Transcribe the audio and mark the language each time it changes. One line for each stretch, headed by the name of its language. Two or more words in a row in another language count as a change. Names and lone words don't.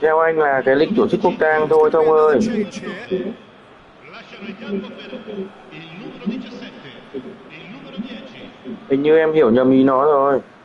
Vietnamese: Theo anh là cái lịch tổ chức quốc tang thôi Thông ơi.
Italian: Lasciano il campo per il numero 17. Il numero 10.
Vietnamese: Hình như em hiểu nhầm ý nó rồi.